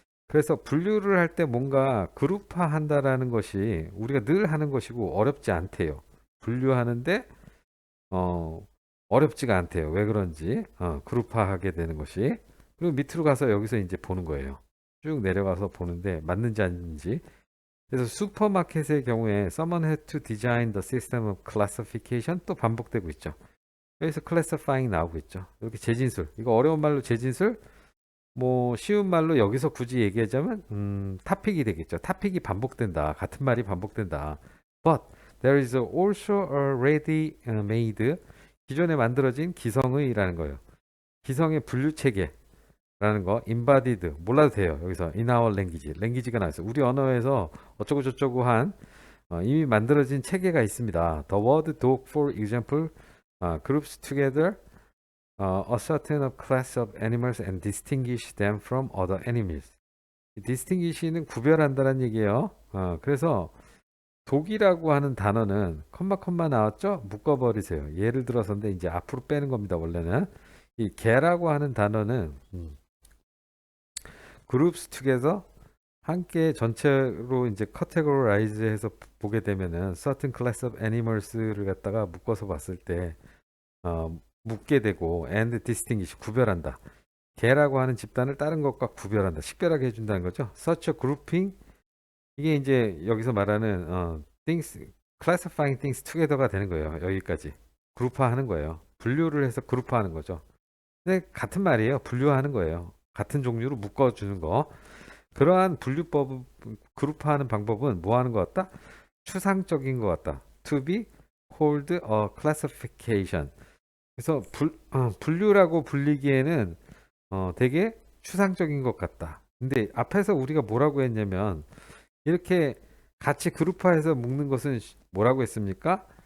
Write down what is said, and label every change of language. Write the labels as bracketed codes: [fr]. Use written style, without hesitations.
[ko] 그래서 분류를 할 때 뭔가 그룹화한다라는 것이 우리가 늘 하는 것이고 어렵지 않대요. 분류하는데 어렵지가 않대요. 왜 그런지 그룹화하게 되는 것이. 그리고 밑으로 가서 여기서 이제 보는 거예요. 쭉 내려가서 보는데 맞는지 아닌지. 그래서 슈퍼마켓의 경우에 [en] someone had to design the system of classification [ko] 또 반복되고 있죠. 여기서 classifying 나오고 있죠. 이렇게 재진술. 이거 어려운 말로 재진술. 뭐 쉬운 말로 여기서 굳이 얘기하자면 타픽이 되겠죠. 타픽이 반복된다. 같은 말이 반복된다. [en] But there is also a ready-made [ko] 기존에 만들어진 기성의라는 거예요. 기성의 분류 체계라는 거, embodied 몰라도 돼요. 여기서 in our language, language가 나왔어요. 우리 언어에서 어쩌고 저쩌고 한 이미 만들어진 체계가 있습니다. [en] The word dog, for example, groups together a certain class of animals and distinguish them from other animals. [ko] distinguish는 구별한다는 얘기예요. 그래서 독이라고 하는 단어는 컴마 나왔죠? 묶어버리세요. 예를 들어서인데 이제 앞으로 빼는 겁니다. 원래는 이 개라고 하는 단어는 [en] groups together [ko] 함께 전체로 이제 categorize해서 보게 되면은 [en] certain class of animals [ko] 를 갖다가 묶어서 봤을 때 묶게 되고 [en] and distinguish [ko] 구별한다. 개라고 하는 집단을 다른 것과 구별한다. 식별하게 해준다는 거죠. [en] such a grouping [ko] 이게 이제 여기서 말하는 [en] things classifying things together [ko] 가 되는 거예요. 여기까지 그룹화하는 거예요. 분류를 해서 그룹화하는 거죠. 근데 같은 말이에요. 분류하는 거예요. 같은 종류로 묶어주는 거. 그러한 분류법 그룹화하는 방법은 뭐 하는 것 같다? 추상적인 것 같다. [en] to be called a classification. [ko] 그래서 분류라고 불리기에는 되게 추상적인 것 같다. 근데 앞에서 우리가 뭐라고 했냐면 이렇게 같이 그룹화해서 묶는 것은 뭐라고 했습니까?